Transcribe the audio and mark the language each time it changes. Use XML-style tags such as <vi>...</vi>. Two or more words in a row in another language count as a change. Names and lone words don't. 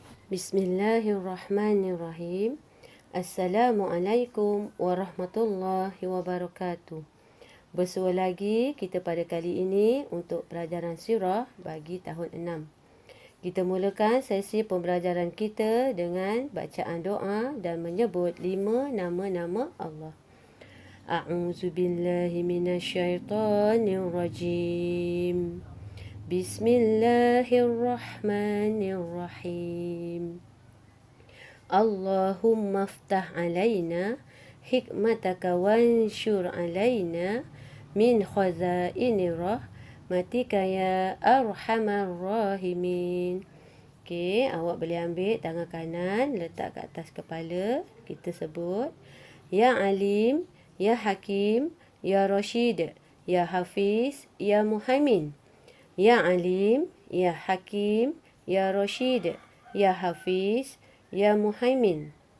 <ar>بسم الله الرحمن الرحيم. السلام عليكم ورحمة الله وبركاته.</ar> <ms>Bersua lagi kita pada kali ini untuk pelajaran sirah bagi tahun 6. Kita mulakan sesi pembelajaran kita dengan bacaan doa dan menyebut 5 nama-nama Allah.</ms> <ar>أعوذ بالله من الشيطان الرجيم. بسم الله الرحمن الرحيم. اللهم افتح علينا حكمتك وانشر علينا من خزائن رحمتك يا أرحم الراحمين.</ar> <ms>Okey, awak boleh ambil tangan kanan, letak kat atas kepala. Kita sebut, Ya Alim, Ya Hakim, Ya Rashid, Ya Hafiz, Ya Muhaimin. Ya Alim, Ya Hakim, Ya Rashid, Ya Hafiz, Ya Muhaimin.</ms>